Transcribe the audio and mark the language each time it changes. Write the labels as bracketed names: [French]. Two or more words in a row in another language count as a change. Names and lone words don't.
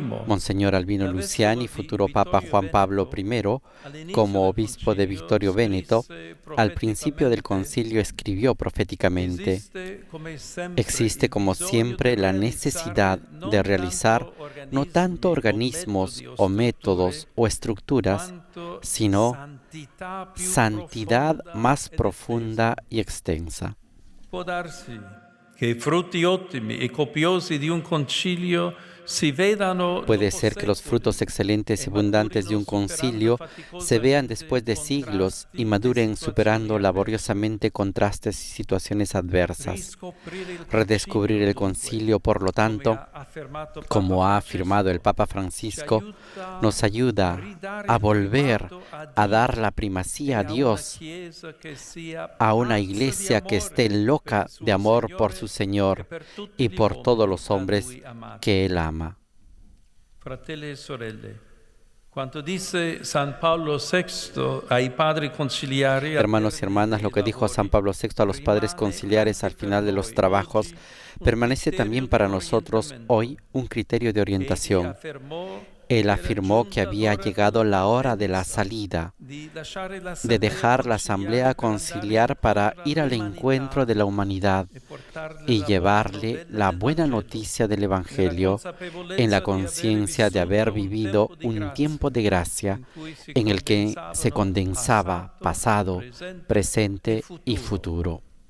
[Spanish] Monseñor Albino Luciani, futuro Papa Juan Pablo I, como obispo de Vittorio Veneto, al principio del concilio escribió proféticamente: existe como siempre la necesidad de realizar no tanto organismos o métodos o estructuras, sino santidad más profunda y extensa. [Italian] Può darsi che i frutti ottimi e copiosi di un concilio si vedano. [Spanish] Puede ser que los frutos excelentes y abundantes de un concilio se vean después de siglos y maduren superando laboriosamente contrastes y situaciones adversas. Redescubrir el concilio, por lo tanto, como ha afirmado el Papa Francisco, nos ayuda a volver a dar la primacía a Dios, a una iglesia que esté loca de amor por su Señor y por todos los hombres que Él ama. [Italian] Fratelli e sorelle, quanto dice San Paolo VI ai padri conciliari, [Spanish] hermanos y hermanas, lo que dijo San Pablo VI a los padres conciliares al final de los trabajos permanece también para nosotros hoy un criterio de orientación. Él afirmó que había llegado la hora de la salida, de dejar la asamblea conciliar para ir al encuentro de la humanidad y llevarle la buena noticia del Evangelio en la conciencia de haber vivido un tiempo de gracia en el que se condensaba pasado, presente y futuro.